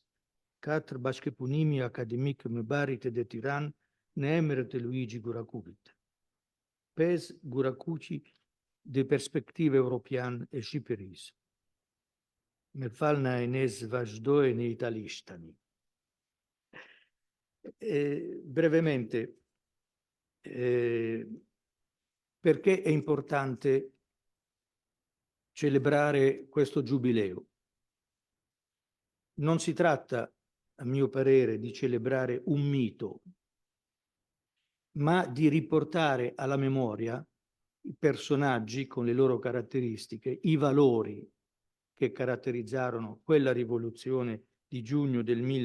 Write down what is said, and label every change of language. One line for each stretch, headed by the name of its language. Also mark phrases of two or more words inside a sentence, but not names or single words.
Albanian: 4. Bashkëpunimi akademik me Barit dhe Tiranë në emër të Luigi Guracucit. 5. Guracucci dhe perspektive europiane e Shqipërisë. Me falna e nes vazhdoj në italisht tani.
Italian: Brevemente, perché è importante celebrare questo giubileo? Non si tratta, a mio parere, di celebrare un mito, ma di riportare alla memoria i personaggi con le loro caratteristiche, i valori che caratterizzarono quella rivoluzione di giugno del